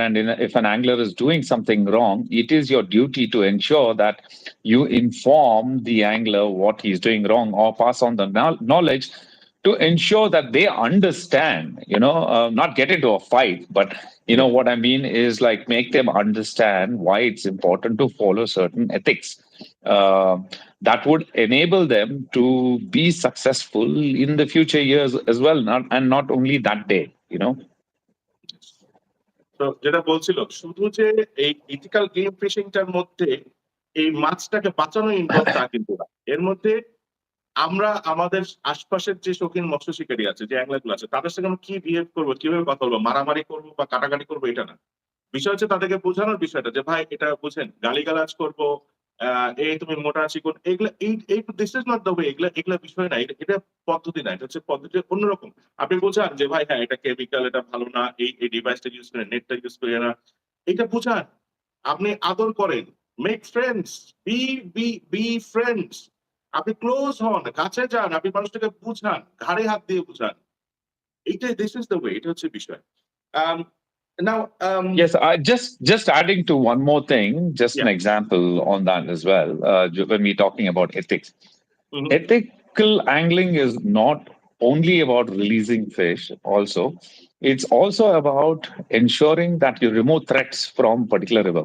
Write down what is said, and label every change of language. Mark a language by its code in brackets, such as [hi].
[en] And if an angler is doing something wrong, it is your duty to ensure that you inform the angler what he's doing wrong, or pass on the knowledge to ensure that they understand, not get into a fight, but what I mean is like make them understand why it's important to follow certain ethics. That would enable them to be successful in the future years as well, not only that day, [bn] তো যেটা বলছিল, শুধু যে এই ethical game ফিশিংটার মধ্যে এই মাছটাকে বাঁচানো ইনভলভ তা কিন্তু না। এর মধ্যে আমরা আমাদের আশপাশের যে শৌখিন মৎস্য শিকারী আছে, যে অ্যাংলারগুলো আছে, তাদের সঙ্গে আমরা কি বিহেভ করবো, কিভাবে কথা বলবো, মারামারি করবো বা কাটাকাটি করবো, এটা না। বিষয় হচ্ছে তাদেরকে বোঝানোর বিষয়টা, যে ভাই এটা বুঝেন, গালিগালাজ করবো, এই তুমি মোটা চিকন, এগুলা এই [en] This is not the way. [bn] এগুলা বিষয় না, এটা পদ্ধতি না, এটা হচ্ছে পদ্ধতি অন্যরকম। আপনি বোঝান যে ভাই হ্যাঁ এটা কেমিক্যাল, এটা ভালো না, এই ডিভাইসটা ইউজ করে, নেটটা ইউজ করে না, এটা বুঝান। আপনি আদর করেন, [en] make friends, be friends, [bn] আপনি ক্লোজ হন, কাছে যান, আপনি মানুষটাকে বুঝান, ঘাড়ে হাত দিয়ে বুঝান। এইটাই [en] this is the way, [bn] এটা হচ্ছে বিষয়। [en] Now, yes, I just adding to one more thing, just an example on that as well. When we're talking about ethics, ethical angling is not only about releasing fish. Also, it's also about ensuring that you remove threats from particular river.